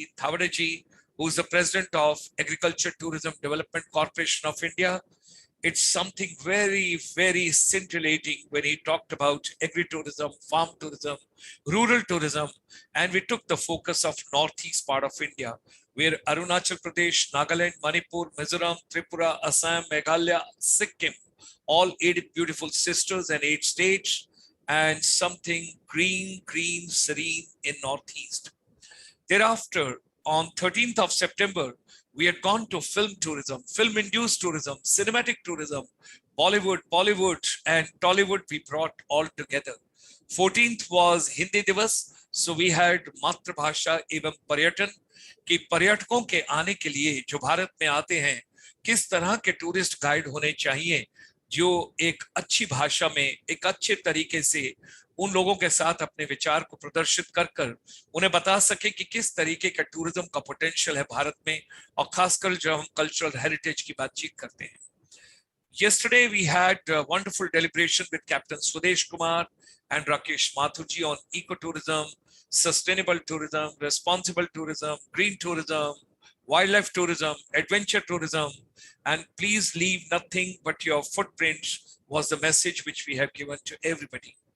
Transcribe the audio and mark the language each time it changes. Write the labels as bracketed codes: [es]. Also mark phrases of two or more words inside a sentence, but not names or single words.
[en] Thavadaji, who is the President of Agriculture Tourism Development Corporation of India. It's something very, very scintillating when he talked about agri-tourism, farm tourism, rural tourism, and we took the focus of northeast part of India, where Arunachal Pradesh, Nagaland, Manipur, Mizoram, Tripura, Assam, Meghalaya, Sikkim, all 8 beautiful sisters and 8 states, and something green, serene in Northeast. Thereafter, on 13th of September, we had gone to film tourism, film-induced tourism, cinematic tourism, Bollywood, and Tollywood we brought all together. 14th was Hindi Divas, so we had [hi] मातृभाषा एवं पर्यटन कि पर्यटकों के आने के लिए जो भारत में आते हैं किस तरह के [en] tourist guide [hi] होने चाहिए जो एक अच्छी भाषा में एक अच्छे तरीके से उन लोगों के साथ अपने विचार को प्रदर्शित कर उन्हें बता सके कि किस तरीके का टूरिज्म का पोटेंशियल है भारत में और खासकर जब हम [en] cultural heritage [hi] की बातचीत करते हैं. [en] Yesterday we had a wonderful deliberation with Captain Swadesh Kumar and Rakesh Mathurji on ecotourism, sustainable tourism, responsible tourism, green tourism, wildlife tourism, adventure tourism, and please leave nothing but your footprints was the message which we have given to everybody.